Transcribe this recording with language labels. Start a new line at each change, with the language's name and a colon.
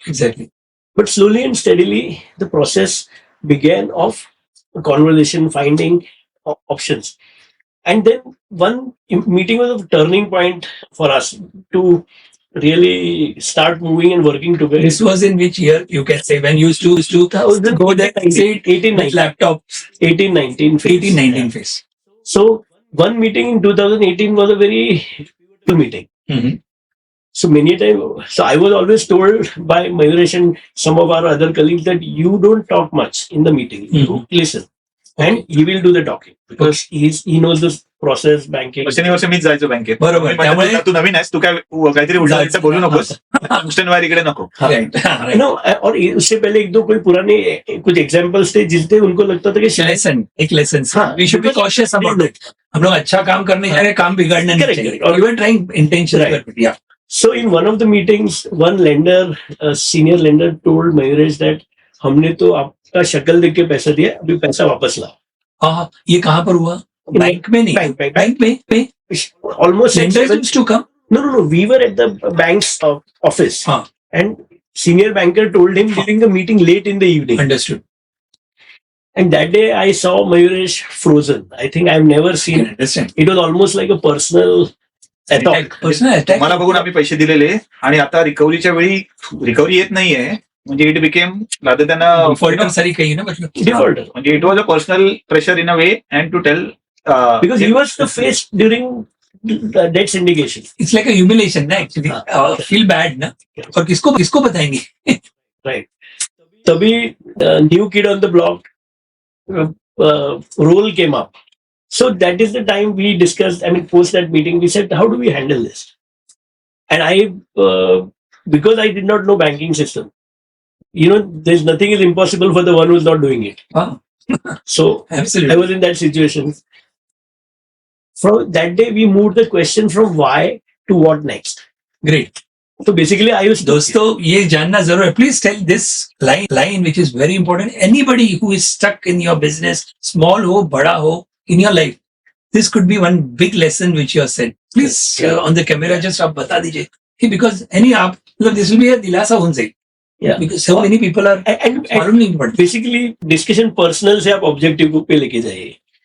English: Exactly. But slowly and steadily the process began of conversation, finding options. And then one meeting was a turning point for us to really start moving and working together. This was in which year? You can say when you used to go there and sit 18, with laptops. 18, 19 phase. 18, 19 phase. So one meeting in 2018 was a very pivotal meeting. Mhm. So many times, so I was always told by Mayuresh and some of our other colleagues that you don't talk much in the meeting. You listen. And he will do the talking because he knows this process, banking.
Marathi: वर्षानुवर्ष मीच जायचो बँकेत. बरोबर. मी म्हटलं, तू नवीन आहेस, तू काय काहीतरी उलट बोलू नकोस, गोष्टींवर इकडे नको.
English: Right. You know,
Hindi: और उससे पहले एक दो कोई पुराने कुछ एग्जांपल्स थे जिससे उनको लगता था कि शायद एक लेसन. हाँ,
English: We should be cautious about it.
Hindi: हम लोग अच्छा काम करने जा रहे हैं, काम बिगाड़ना नहीं चाहिए.
English: Correct. Or you were trying intentionally. Right. Yeah. So in one of the meetings, one lender, a senior lender, told Mayuresh that
Hindi: हमने तो आपका शक्ल देख के पैसा दिया, अभी पैसा वापस लाओ. हाँ, ये कहाँ पर हुआ? बैंक में नहीं. बैंक में.
English: Almost Lenders used to come. No. We were at the bank's office.
Hindi: हाँ.
English: And senior banker told him during the meeting late in the evening. Understood. And that day I saw Mayuresh frozen. I think I've never I seen can understand. it. Was almost like a personal attack. Personal attack.
Marathi: मला बघून आम्ही पैसे दिलेले आणि आता रिकव्हरीच्या वेळी recovery येत नाहीये, म्हणजे
English: it became rather than
Hindi: Defaulter सारी कही ना मतलब.
English: Defaulter. म्हणजे it was a personal pressure in a way and to tell Because he was the face during the debt syndication. It's like a humiliation ना actually. Feel bad
Hindi: ना. और किसको बताएंगे?
English: Right. तभी new kid on the block role came up. So that is the time we discussed, I mean, post that meeting, we said, how do we handle this? And I, because I did not know banking system, you know, there's nothing is impossible for the one who's not doing it. Ah. So Absolutely. I was in that situation. From that day, we moved the question from why to what next. Great. तो basically I used
Hindi: दोस्तों ये जानना जरूर है.
English: Please tell this line which is very important. Anybody who is stuck in your business,
Hindi: small हो बड़ा हो,
English: in your life, this could be one big lesson which you have said. Please on the camera just
Hindi: आप बता दीजिए कि
English: because
Hindi: आप मतलब
English: this will be a दिलासा उनसे. Yeah. Because so many people are and following but
Hindi: basically discussion personal से आप ऑब्जेक्टिव पे लेके जाइए.